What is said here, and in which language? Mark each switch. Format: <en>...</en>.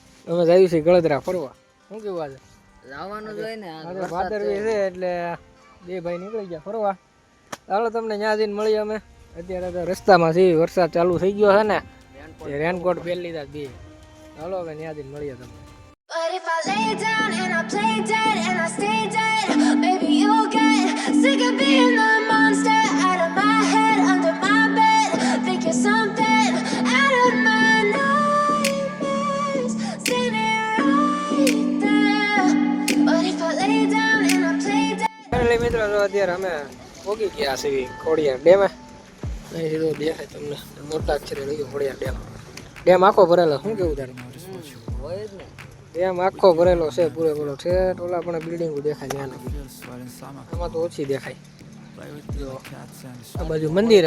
<gu>અમે જઈએ છીએ ગળદરા ફરવા. શું કેવું આજે જવાનું જ હોય ને ભાદરવી છે એટલે બે ભાઈ નીકળી ગયા ફરવા. ચાલો તમને ત્યાં જઈને મળીએ અમે. અત્યારે તો રસ્તામાં છે વરસાદ ચાલુ થઈ ગયો છે ને રેનકોટ પહેરી લીધા બે. ચાલો હવે ત્યાં જઈને મળીએ તમને.</gu> <en>But if I lay down and I play dead and I stay dead, maybe you'll get sick of being the monster out of my head, under my bed, thinking something out of my nightmares, standing right there. But if I lay down and I play dead.</en> <gu>મિત્રો તો અત્યારે અમે પોગી ગયા છીએ ખોડિયાર ડેમે. અહીં સીધો દેખાય તમને મોટા અક્ષરે લખ્યું ખોડિયાર ડેમ. ડેમ આખો ભરેલો. શું કેવું તારે? હોય જ ને ડેમ આખો ભરેલો છે પૂરેપૂરો છે. ઓલા પણ બિલ્ડિંગો દેખાય ત્યાં આમાં તો ઓછી દેખાય. આ બાજુ મંદિર.</gu>